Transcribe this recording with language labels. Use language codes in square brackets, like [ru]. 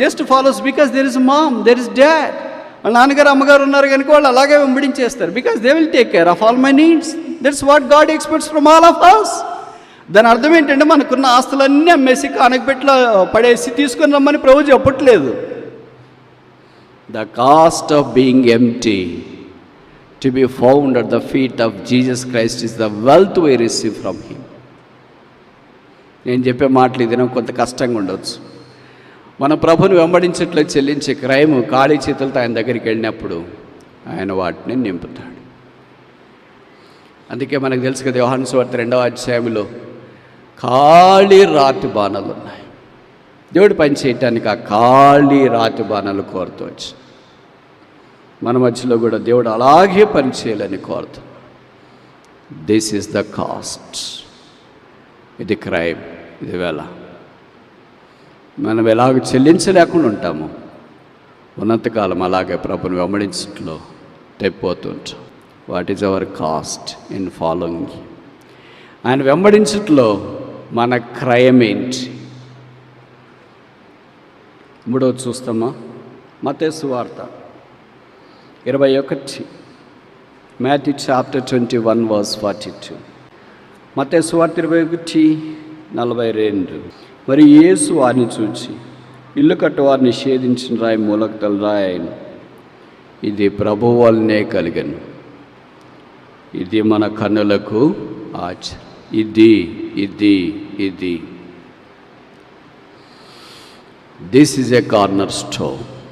[en] Just follows because there is mom, there is dad. [te] వాళ్ళ నాన్నగారు అమ్మగారు ఉన్నారు కనుక వాళ్ళు అలాగే వెంబడించేస్తారు. [en] Because they will take care of all my needs. That's what God expects from all of us. [te] దాని అర్థం ఏంటంటే మనకున్న ఆస్తులన్నీ అమ్మేసి కానకపెట్లో పడేసి తీసుకొని రమ్మని ప్రభు చెప్పట్లేదు. [en] The cost of being empty to be found at the feet of Jesus Christ is the wealth we receive from him. [te] నేను చెప్పే మాటలు ఇది కొంత కష్టంగా ఉండవచ్చు. మన ప్రభుని వెంబడించట్లో చెల్లించే క్రయము ఖాళీ చేతులతో ఆయన దగ్గరికి వెళ్ళినప్పుడు ఆయన వాటిని నింపుతాడు. అందుకే మనకు తెలుసు కదా, యోహాను సువార్త 2వ అధ్యాయంలో ఖాళీ రాతి బాణాలు ఉన్నాయి. దేవుడు పని చేయటానికి ఆ ఖాళీ రాతి బాణాలు కోరుతూ వచ్చి మన మధ్యలో కూడా దేవుడు అలాగే పని చేయాలని కోరుతాం. [en] This is the cost. [te] ఇది క్రైమ్, ఇది వేళ. మనం ఎలాగ చెల్లించలేకుండా ఉంటాము, ఉన్నంతకాలం అలాగే ప్రభుని వెంబడించట్లో తెప్పిపోతుంటాం. [en] What is our cost in following? [te] ఆయన వెంబడించట్లో మన క్రయం ఏంటి? మూడవది చూస్తామా? మత్తయి సువార్త 21, [en] Matthew chapter 21 verse 42. [te] మత్తయి సువార్త 21:42. మరి యేసు వారిని చూచి, ఇల్లు కట్టువారిని నిషేధించిన రాయి మూలకు తలరాయను, ఇది ప్రభువు వల్లనే కలిగను, ఇది మన కన్నులకు ఆచారం. ఇది ఇది ఇది [en] This is a cornerstone.